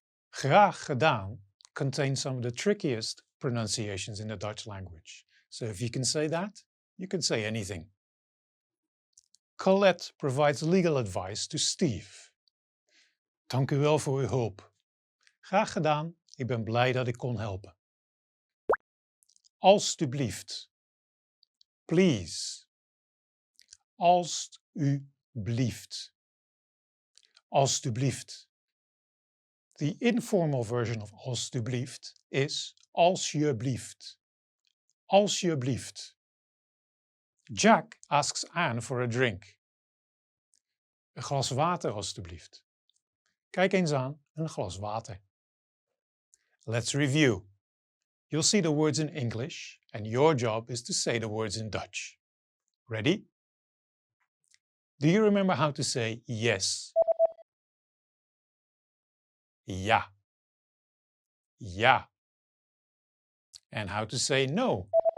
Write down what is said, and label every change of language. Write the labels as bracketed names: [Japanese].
[Dutch] Graag gedaan [English] contains some of the trickiest pronunciations in the Dutch language. So if you can say that, you can say anything. Colette provides legal advice to Steve. [Dutch] Dank u wel voor uw hulp. Graag gedaan, ik ben blij dat ik kon helpen. Alstublieft. [English] Please. [Dutch] Alstublieft. Alstublieft. [English] The informal version of alstublieft is alsjeblieft. [Dutch] Alsjeblieft. [English] Jack asks Anne for a drink. [Dutch] Een glas water alstublieft. Kijk eens aan, een glas water. [English] Let's review. You'll see the words in English and your job is to say the words in Dutch. Ready? Do you remember how to say yes? [Dutch] Ja. Ja. [English] And how to say no?